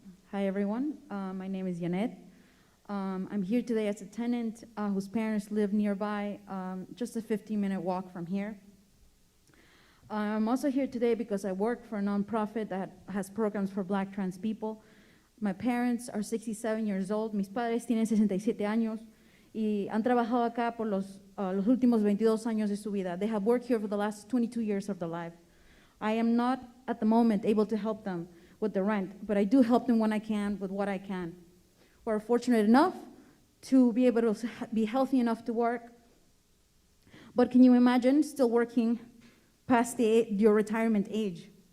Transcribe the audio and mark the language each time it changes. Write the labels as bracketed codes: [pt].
[en] Hi, everyone. My name is Yannette. I'm here today as a tenant whose parents live nearby, just a 15-minute walk from here. I'm also here today because I work for a nonprofit that has programs for Black trans people. My parents are 67 years old. [es] Mis padres tienen 67 años y han trabajado acá por los últimos 22 años de su vida. [en] They have worked here for the last 22 years of their life. I am not, at the moment, able to help them with the rent, but I do help them when I can with what I can. We're fortunate enough to be able to be healthy enough to work, but can you imagine still working past your retirement age?